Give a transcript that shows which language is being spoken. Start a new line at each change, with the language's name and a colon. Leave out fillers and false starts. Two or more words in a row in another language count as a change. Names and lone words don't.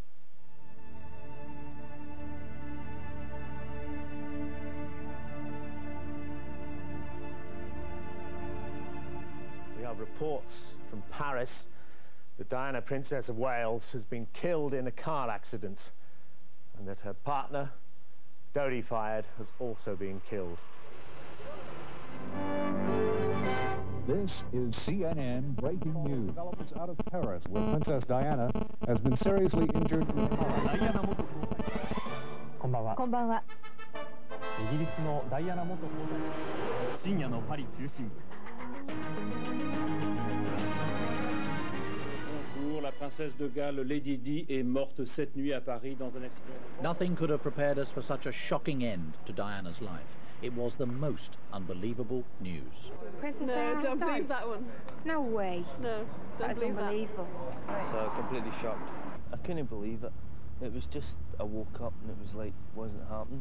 English: We have reports from Paris that Diana, Princess of Wales, has been killed in a car accident and that her partner, Dodi Fayed, has also been killed. This is CNN breaking news. Developments out of Paris, where Princess Diana has been seriously injured in a car.
Japanese: こんばんは。こんばんは。イギリスのダイアナ元皇太子、深夜のパリ中心部。
French: La princesse de Galles, Lady Di, est morte cette nuit à Paris dans un accident.
English: Nothing could have prepared us for such a shocking end to Diana's life. It was the most unbelievable news. Princess No, Diana don't died? believe that one. No way. No, don't That's believe unbelievable. So completely shocked. I couldn't believe it. It was just, I woke up and it was like, wasn't happening.